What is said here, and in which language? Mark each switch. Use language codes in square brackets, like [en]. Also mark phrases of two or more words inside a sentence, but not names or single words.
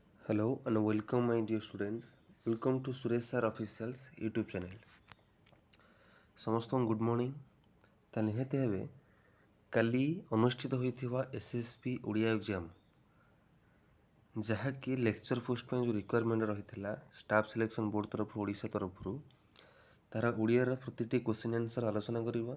[en] Hello and welcome my dear students. Welcome to Suresh Sir Officials YouTube channel. [or] ସମସ୍ତଙ୍କୁ [en] good morning. [or] ତା ନିହାତି ଭାବେ କାଲି ଅନୁଷ୍ଠିତ ହୋଇଥିବା SSB ଓଡ଼ିଆ ଏକ୍ଜାମ ଯାହାକି [en] lecture post [or] ପାଇଁ ଯେଉଁ ରିକ୍ୱାରମେଣ୍ଟ ରହିଥିଲା ଷ୍ଟାଫ୍ ସିଲେକ୍ସନ୍ ବୋର୍ଡ଼ ତରଫରୁ ଓଡ଼ିଶା ତରଫରୁ ତାର ଓଡ଼ିଆର ପ୍ରତିଟି [en] question answer [or] ଆଲୋଚନା କରିବା।